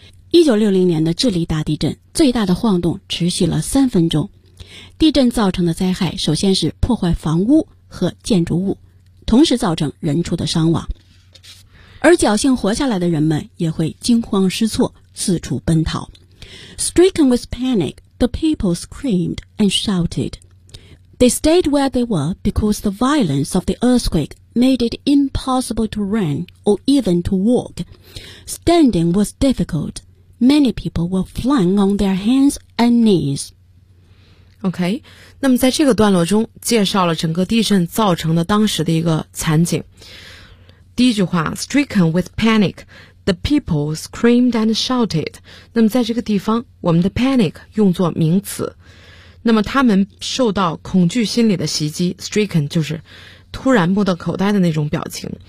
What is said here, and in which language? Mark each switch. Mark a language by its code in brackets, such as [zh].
[zh] 1960年的智利大地震，最大的晃动持续了三分钟。地震造成的灾害首先是破坏房屋和建筑物，同时造成人畜的伤亡。而侥幸活下来的人们也会惊慌失措，四处奔逃。 [en] Stricken with panic, the people screamed and shouted. They stayed where they were because the violence of the earthquake made it impossible to run or even to walk. Standing was difficult. Many people were flying on their hands and knees. [zh] OK, 那么在这个段落中介绍了整个地震造成的当时的一个惨景。第一句话 [en] ,stricken with panic, the people screamed and shouted. [zh] 那么在这个地方我们的 panic 用作名词。那么他们受到恐惧心理的袭击 ,stricken 就是突然目瞪口呆的那种表情。